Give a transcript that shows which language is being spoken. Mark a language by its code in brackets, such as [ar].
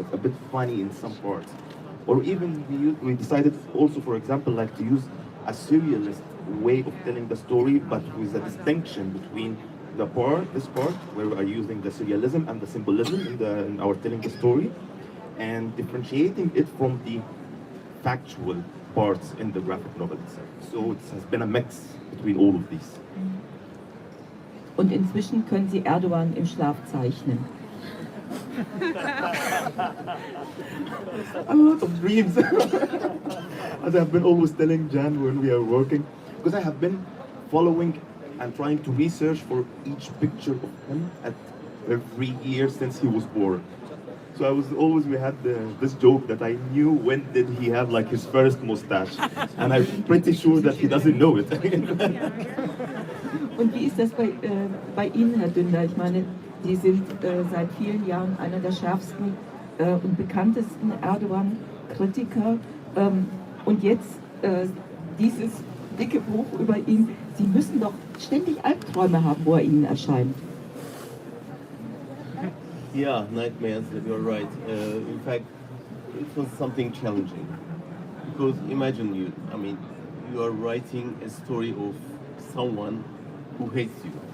[en] It's a bit funny in some parts. Or even we decided also, for example, like to use a surrealist way of telling the story, but with a distinction between this part where we are using the surrealism and the symbolism in our telling the story, and differentiating it from the factual parts in the graphic novel itself. So it has been a mix between all of these. [de] Und inzwischen können Sie Erdogan im Schlaf zeichnen. [en] A lot of dreams. As I've been always telling Jan when we are working, because I have been following and trying to research for each picture of him at every year since he was born. So we had this joke that I knew when did he have like his first mustache, and I'm pretty sure that he doesn't know it. [de] Und wie ist das bei Ihnen, Herr Dündar? Ich meine, Sie sind seit vielen Jahren einer der schärfsten und bekanntesten Erdogan-Kritiker. Und jetzt dieses dicke Buch über ihn. Sie müssen doch ständig Albträume haben, wo Ihnen erscheint. [en] Yeah, nightmares, you're right. In fact, it was something challenging. Because imagine you are writing a story of someone who hates you.